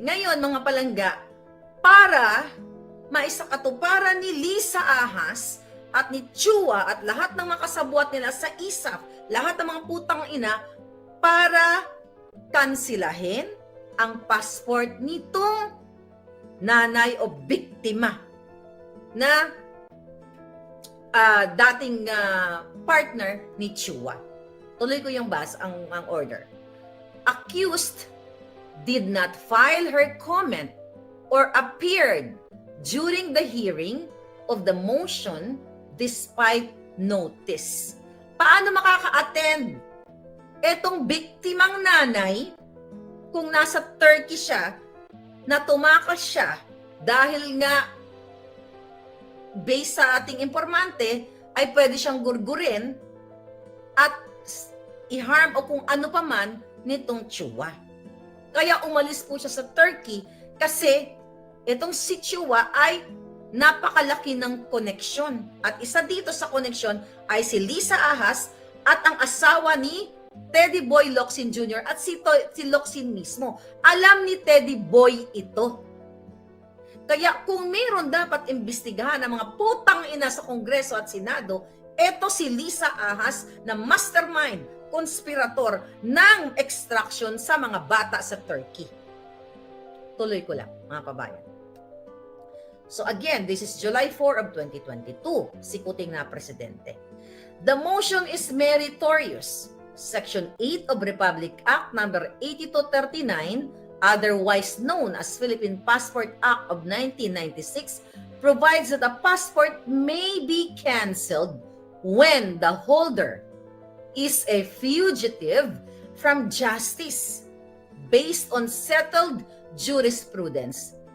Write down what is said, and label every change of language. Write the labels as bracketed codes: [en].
[tl] Ngayon, mga palangga, para maisakatuparan ni Lisa Ahas at ni Chua at lahat ng mga kasabwat nila sa ISAP, lahat ng mga putang ina, para kansilahin ang passport nitong nanay o biktima na dating partner ni Chua. Tuloy ko yung ang order. [en] Accused did not file her comment or appeared during the hearing of the motion despite notice. [tl] Paano makaka-attend etong biktimang nanay kung nasa Turkey siya, na tumakas siya dahil nga based sa ating informante ay pwede siyang gurgurin at i-harm o kung ano pa man nitong Chua. Kaya umalis po siya sa Turkey kasi itong si Chua ay napakalaki ng koneksyon. At isa dito sa koneksyon ay si Lisa Ahas at ang asawa ni Teddy Boy Locsin Jr. at si Locsin mismo. Alam ni Teddy Boy ito. Kaya kung mayroon dapat imbestigahan ng mga putang ina sa Kongreso at Senado, eto si Lisa Ahas na mastermind, konspirator ng extraction sa mga bata sa Turkey. Tuloy ko lang, mga kabayan. [en] So again, this is July 4 of 2022, [tl] si kuting na presidente. [en] The motion is meritorious. Section 8 of Republic Act number 8239, otherwise known as Philippine Passport Act of 1996, provides that a passport may be canceled when the holder is a fugitive from justice based on settled jurisprudence.